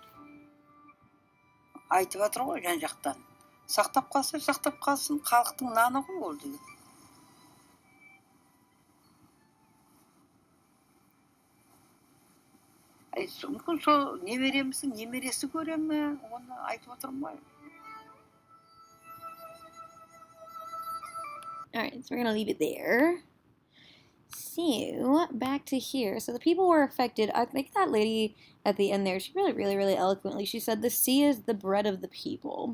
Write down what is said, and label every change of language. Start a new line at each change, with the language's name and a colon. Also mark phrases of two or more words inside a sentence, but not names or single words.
Kazakh: Айтып жатыр ғой жан жақтан. Сақтап қалса, сақтап қалсын, халықтың наны ғой ол деген. Мүмкін сол немереміздің немересі көре ме? Оны айтып отырмын ғой.
English: Alright, so we're going to leave it there. So, back to here. So the people were affected. I think that lady at the end there, she really eloquently, she said the sea is the bread of the people.